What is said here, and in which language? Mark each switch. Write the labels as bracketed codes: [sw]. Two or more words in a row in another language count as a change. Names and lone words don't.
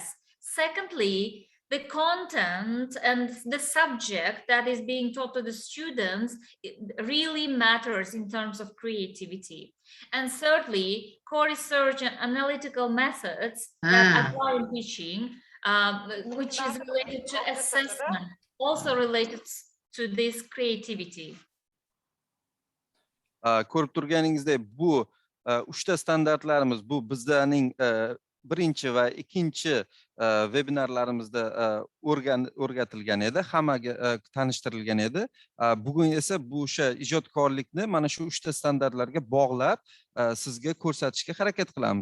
[en] Secondly, the content and the subject that is being taught to the students really matters in terms of creativity. And thirdly, core research and analytical methods that apply in teaching, which is related to assessment, also related to this creativity. [uz] Ko'rib turganingizdek, bu 3 ta standartlarimiz, bu bizning birinchi va ikkinchi webinarlarimizda o'rgatilgan edi, hammaga tanishtirilgan edi. Bugun esa bu o'sha ijodkorlikni mana shu 3 ta standartlarga bog'lab sizga ko'rsatishga harakat qilamiz.